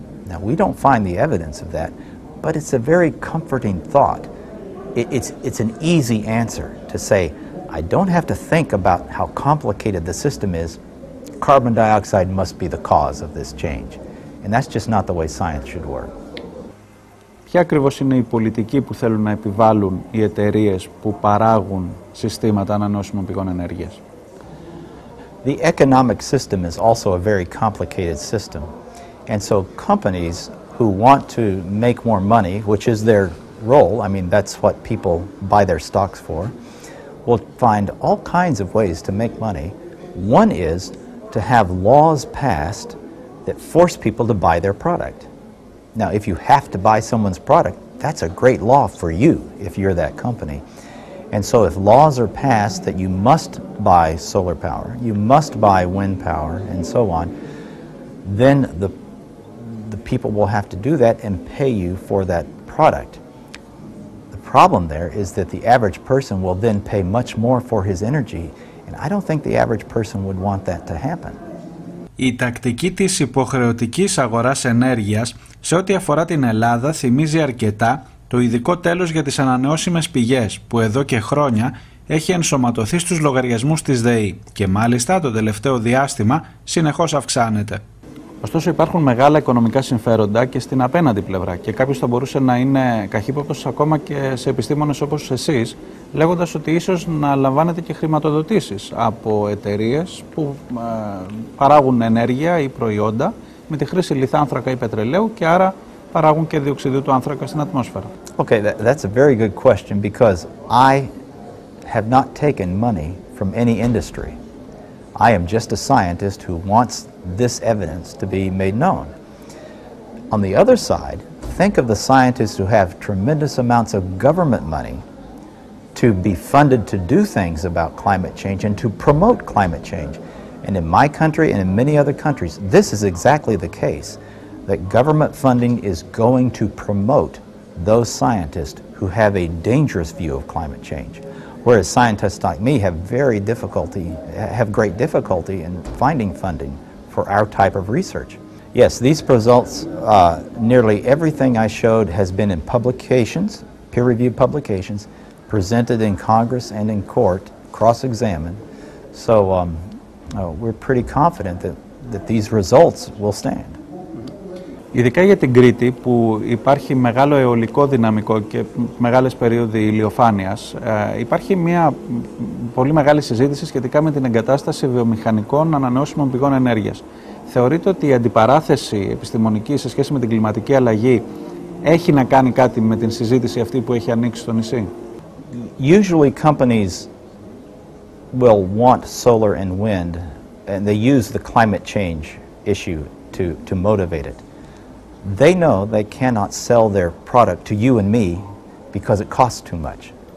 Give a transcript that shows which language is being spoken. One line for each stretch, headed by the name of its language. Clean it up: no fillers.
English: Now we don't find the evidence of that, but it's a very comforting thought. It's an easy answer to say, I don't have to think about how complicated the system is. Carbon dioxide must be the cause of this change. And that's just not the way science should work.
Greek: Ποια ακριβώς είναι η πολιτική που θέλουν να επιβάλλουν οι εταιρείες που παράγουν συστήματα ανανεώσιμων πηγών ενέργειας?
English: The economic system is also a very complicated system. And so companies who want to make more money, which is their role, I mean that's what people buy their stocks for, will find all kinds of ways to make money. One is to have laws passed that force people to buy their product. Now, if you have to buy someone's product, that's a great law for you if you're that company. And so if laws are passed that you must buy solar power, you must buy wind power, and so on, then the people will have to do that and pay you for that product. The problem there is that the average person will then pay much more for his energy, and I don't think the average person would want that to happen.
Greek: Η τακτική της υποχρεωτικής αγοράς ενέργειας σε ό,τι αφορά την Ελλάδα θυμίζει αρκετά το ειδικό τέλος για τις ανανεώσιμες πηγές που εδώ και χρόνια έχει ενσωματωθεί στους λογαριασμούς της ΔΕΗ και μάλιστα το τελευταίο διάστημα συνεχώς αυξάνεται. Ωστόσο υπάρχουν μεγάλα οικονομικά συμφέροντα και στην απέναντι πλευρά και κάποιος θα μπορούσε να είναι καχύποπτος ακόμα και σε επιστήμονες όπως εσείς, λέγοντας ότι ίσως να λαμβάνετε και χρηματοδοτήσεις από εταιρείες που παράγουν ενέργεια ή προϊόντα με τη χρήση λιθάνθρακα ή πετρελαίου και άρα παράγουν και διοξιδίου του άνθρακα στην ατμόσφαιρα.
English: Okay, that's a very good question because I have not taken money from any industry. I am just a scientist who wants this evidence to be made known. On the other side, think of the scientists who have tremendous amounts of government money to be funded to do things about climate change and to promote climate change. And in my country and in many other countries, this is exactly the case, that government funding is going to promote those scientists who have a dangerous view of climate change. Whereas scientists like me have great difficulty in finding funding for our type of research. Yes, these results, nearly everything I showed has been in publications, peer-reviewed publications, presented in Congress and in court, cross-examined. So we're pretty confident that these results will stand.
Greek: Ειδικά για την Κρήτη που υπάρχει μεγάλο αιωλικό δυναμικό και μεγάλες περίοδοι ηλιοφάνειας, υπάρχει μια πολύ μεγάλη συζήτηση σχετικά με την εγκατάσταση βιομηχανικών ανανεώσιμων πηγών ενέργειας. Θεωρείτε ότι η αντιπαράθεση επιστημονική σε σχέση με την κλιματική αλλαγή έχει να κάνει κάτι με την συζήτηση αυτή που έχει ανοίξει στο νησί?
English: Usually companies will want solar and wind and they use the climate change issue to motivate it. They know they cannot sell their product to you and me because it costs too much.